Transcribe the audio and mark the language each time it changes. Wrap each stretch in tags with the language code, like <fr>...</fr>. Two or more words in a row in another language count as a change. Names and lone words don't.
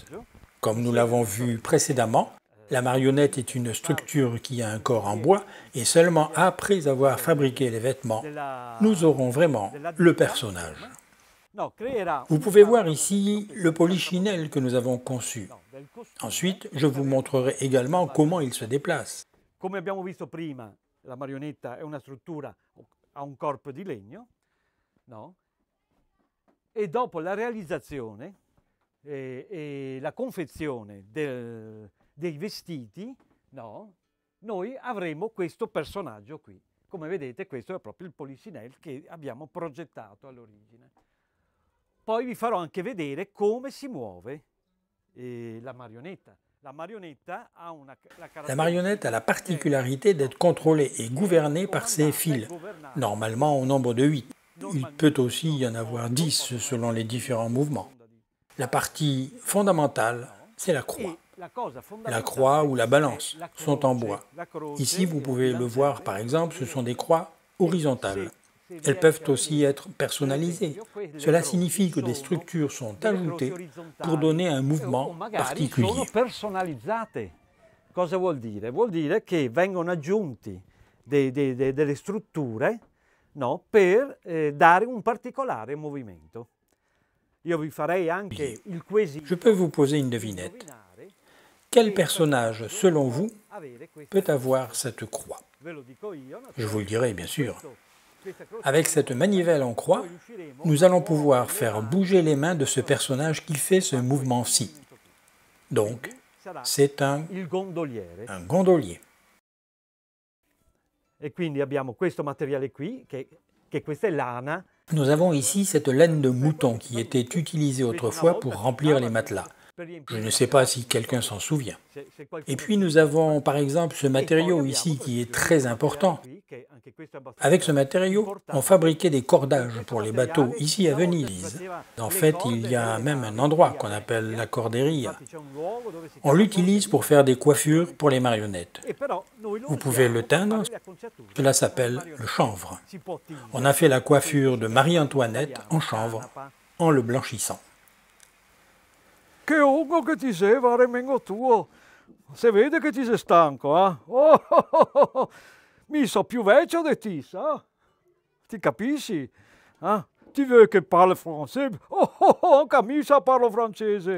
<fr>Comme nous l'avons vu précédemment, la marionnette est une structure qui a un corps en bois et seulement après avoir fabriqué les vêtements, nous aurons vraiment le personnage. Vous pouvez voir ici le polichinelle que nous avons conçu. Ensuite, je vous montrerai également comment il se déplace.</fr> <it>Come abbiamo visto prima, la marionetta è una struttura, ha un corpo di legno, no? E dopo la realizzazione e la confezione dei vestiti, no? Noi avremo questo personaggio qui. Come vedete, questo è proprio il polichinelle che abbiamo progettato all'origine. Poi vi farò anche vedere come si muove la marionnetta.</it> <fr>La marionnette a la particularité d'être contrôlée et gouvernée par ses fils, normalement au nombre de 8. Il peut aussi y en avoir 10 selon les différents mouvements. La partie fondamentale, c'est la croix. La croix ou la balance sont en bois. Ici, vous pouvez le voir, par exemple, ce sont des croix horizontales. Elles peuvent aussi être personnalisées. Cela signifie que des structures sont ajoutées pour donner un mouvement particulier.</fr> <it>Cosa vuol dire? Vuol dire che vengono aggiunti delle strutture, no, per dare un particolare movimento. Io vi farei anche il quesito.</it> <fr>Je peux vous poser une devinette. Quel personnage, selon vous, peut avoir cette croix? Je vous le dirai, bien sûr. Avec cette manivelle en croix, nous allons pouvoir faire bouger les mains de ce personnage qui fait ce mouvement-ci. Donc, c'est un gondolier.</fr> <it>Et quindi abbiamo questo materiale qui, che questa è lana.</it> <fr>Nous avons ici cette laine de mouton qui était utilisée autrefois pour remplir les matelas. Je ne sais pas si quelqu'un s'en souvient. Et puis nous avons par exemple ce matériau ici qui est très important. Avec ce matériau, on fabriquait des cordages pour les bateaux ici à Venise. En fait, il y a même un endroit qu'on appelle la corderia. On l'utilise pour faire des coiffures pour les marionnettes. Vous pouvez le teindre, cela s'appelle le chanvre. On a fait la coiffure de Marie-Antoinette en chanvre, en le blanchissant.</fr> <vec>Che ungo che ti sei, Varemengo tuo. Si vede che ti sei stanco, eh? Oh. Mi so più vecchio di te, sa? Ti capisci? Ti vuoi che parli francese? Anche a me sa parlo francese.</vec>